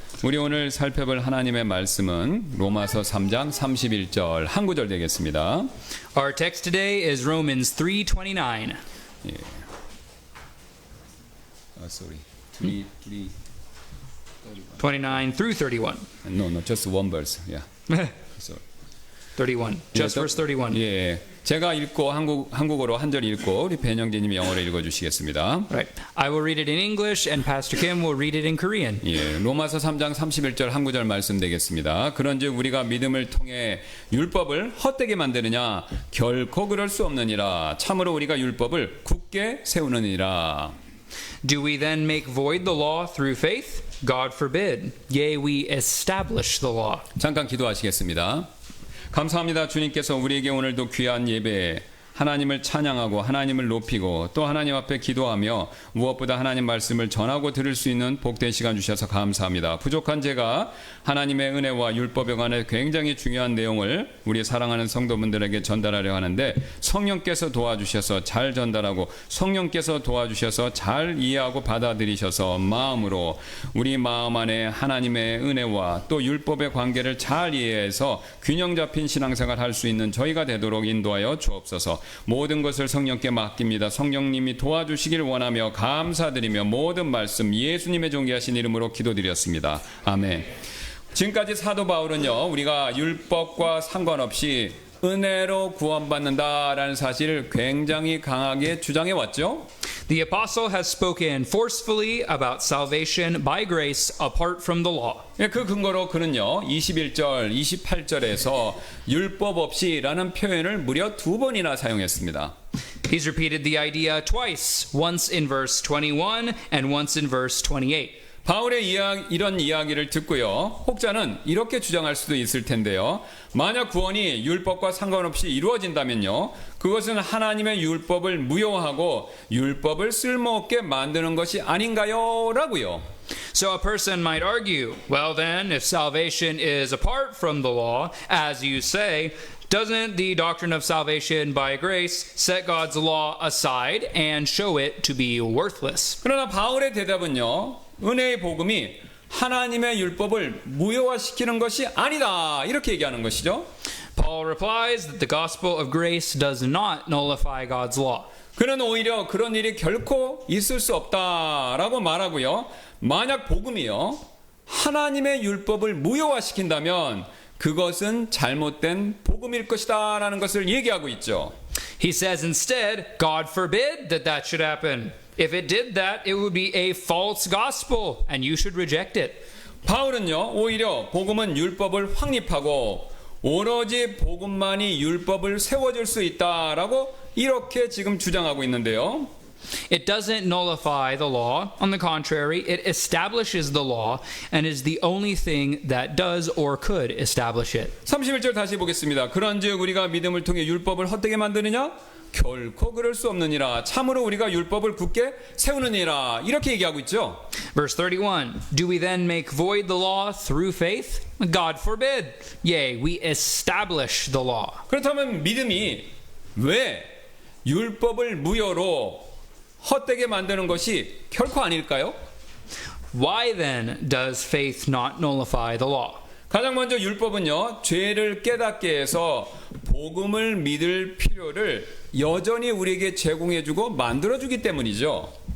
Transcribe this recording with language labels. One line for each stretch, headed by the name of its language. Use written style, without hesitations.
Korean: 우리 오늘 살펴볼 하나님의 말씀은 로마서 3장 31절 한 구절 되겠습니다.
English: Our text today is Romans 3:29.
Korean: 예.
English: sorry. 3 29 through 31. No, just one verse. Yeah. Sorry. 31. Just
Korean: 예,
English: verse 31.
Korean: 예, 제가 읽고 한국어로 한 절 읽고 우리 배영재님이 영어로 읽어주시겠습니다.
English: Right. I will read it in English and Pastor Kim will read it in Korean.
Korean: 예, 로마서 3장 31절 한 구절 말씀 되겠습니다. 그런즉 우리가 믿음을 통해 율법을 헛되게 만드느냐? 결코 그럴 수 없느니라. 참으로 우리가 율법을 굳게 세우느니라.
English: Do we then make void the law through faith? God forbid. Yea, we establish the law.
Korean: 잠깐 기도하시겠습니다. 감사합니다. 주님께서 우리에게 오늘도 귀한 예배 하나님을 찬양하고 하나님을 높이고 또 하나님 앞에 기도하며 무엇보다 하나님 말씀을 전하고 들을 수 있는 복된 시간 주셔서 감사합니다. 부족한 제가 하나님의 은혜와 율법에 관해 굉장히 중요한 내용을 우리 사랑하는 성도분들에게 전달하려 하는데 성령께서 도와주셔서 잘 전달하고 성령께서 도와주셔서 잘 이해하고 받아들이셔서 마음으로 우리 마음 안에 하나님의 은혜와 또 율법의 관계를 잘 이해해서 균형 잡힌 신앙생활 할 수 있는 저희가 되도록 인도하여 주옵소서. 모든 것을 성령께 맡깁니다. 성령님이 도와주시길 원하며 감사드리며 모든 말씀 예수님의 존귀하신 이름으로 기도드렸습니다. 아멘. 지금까지 사도 바울은요, 우리가 율법과 상관없이 은혜로 구원받는다라는 사실을 굉장히 강하게 주장해 왔죠.
English: The apostle has spoken forcefully about salvation by grace apart from the law.
Korean: 그 근거로 그는요 21절, 28절에서 율법 없이라는 표현을 무려 2번이나 사용했습니다.
English: He's repeated the idea twice, once in verse 21 and once in verse 28.
Korean: 바울의 이런 이야기를 듣고요, 혹자는 이렇게 주장할 수도 있을 텐데요. 만약 구원이 율법과 상관없이 이루어진다면요, 그것은 하나님의 율법을 무효하고 율법을 쓸모없게 만드는 것이 아닌가요? 라고요.
English: So a person might argue, well then, if salvation is apart from the law, as you say, doesn't the doctrine of salvation by grace set God's law aside and show it to be worthless?
Korean: 그러나 바울의 대답은요, 은혜의 복음이 하나님의 율법을 무효화시키는 것이 아니다, 이렇게 얘기하는 것이죠.
English: Paul replies that the gospel of grace does not nullify God's law.
Korean: 그는 오히려 그런 일이 결코 있을 수 없다라고 말하고요. 만약 복음이요, 하나님의 율법을 무효화시킨다면 그것은 잘못된 복음일 것이다 라는 것을 얘기하고 있죠.
English: He says instead, God forbid that that should happen. If it did that, it would be a false gospel and you should reject it.
Korean: 바울은요, 오히려 복음은 율법을 확립하고 오로지 복음만이 율법을 세워줄 수 있다라고 이렇게 지금 주장하고 있는데요.
English: It doesn't nullify the law. On the contrary, it establishes the law and is the only thing that does or could establish it.
Korean: 31절 다시 보겠습니다. 그런즉 우리가 믿음을 통해 율법을 헛되게 만드느냐? 결코 그럴 수 없느니라. 참으로 우리가 율법을 굳게 세우느니라. 이렇게 얘기하고 있죠.
English: Verse 31, do we then make void the law through faith? God forbid. Yea, we establish the law.
Korean: 그렇다면 믿음이 왜 율법을 무효로 헛되게 만드는 것이 결코 아닐까요?
English: Why then does faith not nullify the law?
Korean: 가장 먼저 율법은요, 죄를 깨닫게 해서 복음을 믿을 필요를 여전히 우리에게 제공해주고 만들어주기 때문이죠.